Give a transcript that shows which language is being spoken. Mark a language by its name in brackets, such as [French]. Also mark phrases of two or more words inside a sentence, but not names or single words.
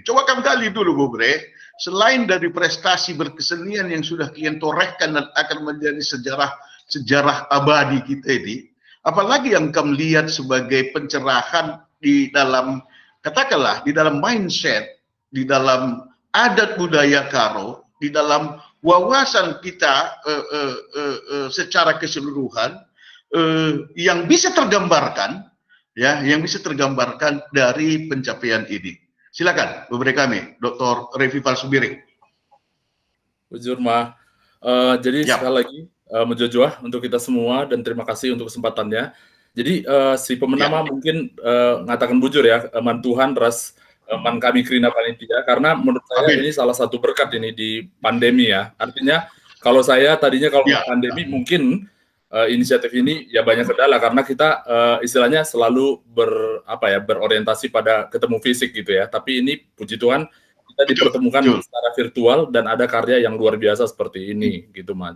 [Indonesian] Coba kamu gali dulu, Bobre, selain dari prestasi berkesenian yang sudah kalian torehkan dan akan menjadi sejarah abadi kita ini, apalagi yang kamu lihat sebagai pencerahan di dalam, katakanlah, di dalam mindset, di dalam adat budaya Karo, di dalam wawasan kita secara keseluruhan, yang bisa tergambarkan, ya, yang bisa tergambarkan dari pencapaian ini. Silakan, beberapa kami, Dr. Revival Subiring. [Batak Karo] Bujur Mah. [Indonesian] Jadi sekali lagi menjojoh untuk kita semua dan terima kasih untuk kesempatannya. [Batak Karo] Jadi si pemenama mungkin ngatakan bujur ya, man Tuhan ras man kami Krina Panitia, [Indonesian] karena menurut saya ini salah satu berkat ini di pandemi ya. Artinya kalau saya tadinya kalau pandemi mungkin inisiatif ini ya banyak kendala karena kita istilahnya selalu berorientasi pada ketemu fisik gitu ya. Tapi ini puji Tuhan kita dipertemukan secara virtual dan ada karya yang luar biasa seperti ini gitu Mas.